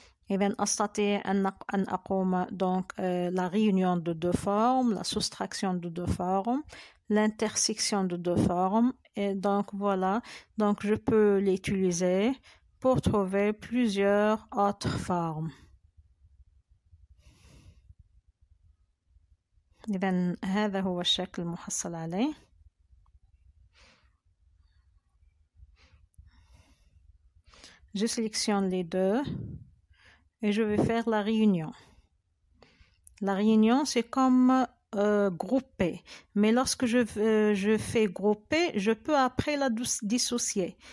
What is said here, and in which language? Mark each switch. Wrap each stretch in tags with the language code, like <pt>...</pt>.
<ar>إذن أستطيع أن أقوم</ar> <fr>la réunion de deux formes, la soustraction de deux formes, l'intersection de deux formes, et donc voilà, donc je peux l'utiliser pour trouver plusieurs autres formes.</fr> <ar>إذن هذا هو الشكل المحصل عليه.</ar> <fr>Je sélectionne les deux et je vais faire la réunion. La réunion, c'est comme grouper, mais lorsque je fais grouper, je peux après la dissocier.</fr>